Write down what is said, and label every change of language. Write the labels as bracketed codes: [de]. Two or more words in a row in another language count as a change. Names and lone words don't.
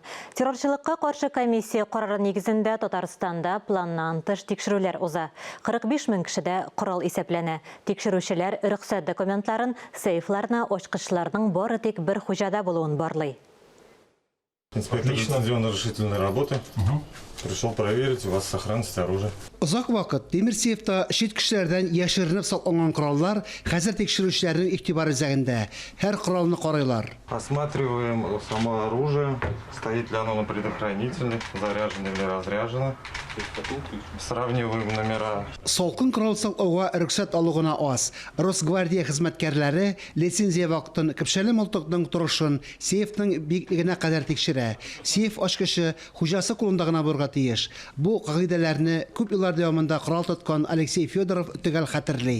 [tt] Террорчылыкка каршы комиссия карары нигезендә Татарстанда планнан тыш тикшерүләр уза. 45 мең кешедә корал исәпләнә. Тикшерүчеләр рөхсәт документларын сейфларына ачкычларның бары тик бер хуҗада булуын барлый. [ru] Инспектор лицензионной разрешительной работы пришел проверить у вас сохранность оружия. [tt] Озак вакыт темир сейфта шит кешеләрдән яшеренеп сакланган кораллар хәзер тикшерүчеләрнең игътибары үзәгендә. Һәр коралны карыйлар. [ru] Осматриваем само оружие, стоит ли оно на предохранителе, заряжено или разряжено. Сравниваем номера. [tt] Салкын корал саклауга рөхсәт алу гына аз. Росгвардия хезмәткәрләре лицензия вакытын көпшәле мылтыкның торышын сейфның биеклегенә кадәр тикшерә. Сейф ачкычы хуҗасы кулында гына булырга тиеш. Бу кагыйдәләрне күп еллар дәвамында корал тоткан Алексей Федоров төгәл хәтерли.